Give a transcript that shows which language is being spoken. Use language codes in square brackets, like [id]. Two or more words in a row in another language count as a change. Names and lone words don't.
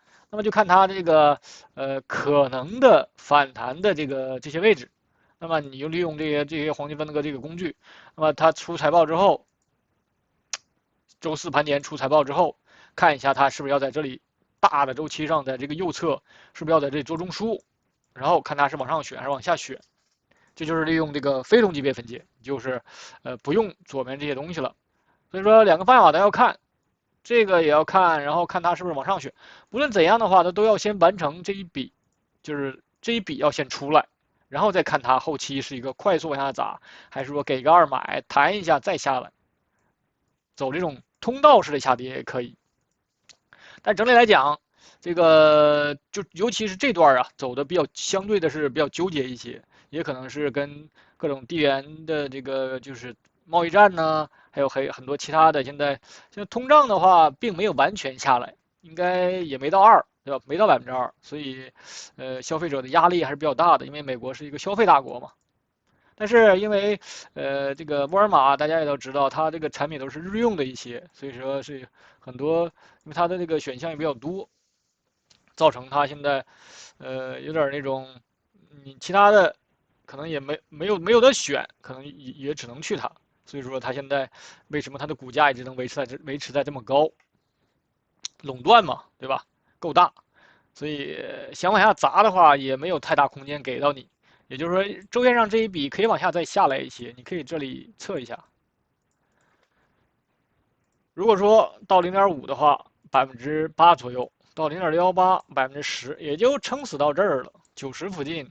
[zh] 那麼就看它這個可能的反彈的這些位置，那麼你就利用這些黃金分割這個工具，那麼它出財報之後，周4盤點出財報之後，看一下它是不是要在這裡大的周期上的這個右側是不是要在這裡做中樞，然後看它是往上選還是往下選。這就是利用這個非同級別分解，就是不用左邊這些東西了。所以說2個方法都要看，這個也要看，然後看它是不是往上選。無論怎樣的話，它都要先完成這一筆，就是這一筆要先出來，然後再看它後期是一個快速往下砸，還是說給個2買彈一下再下來，走這種通道式的下跌也可以。但整體來講，這個就尤其是這段啊，走的相對的是比較糾結一些。也可能是跟各種地緣的這個就是貿易戰呢，還有很多其他的。現在通脹的話，並沒有完全下來，應該也沒到2%，對吧？沒到2%，所以消費者的壓力還是比較大的，因為美國是一個消費大國嘛。但是因為這個沃爾瑪大家也都知道，它這個產品都是日用的一些，所以說是很多，因為它的這個選項也比較多，造成它現在有點那種你其他的。可能也沒有得選，可能也只能去它，所以說它現在為什麼它的股價一直能維持在這麼高？壟斷嘛，對吧？夠大，所以想往下砸的話，也沒有太大空間給到你。也就是說，週線上這一筆可以往下再下來一些，你可以這裡測一下。如果說到0.5的話，8%左右；到0.118，10%，也就撐死到這兒了，90附近。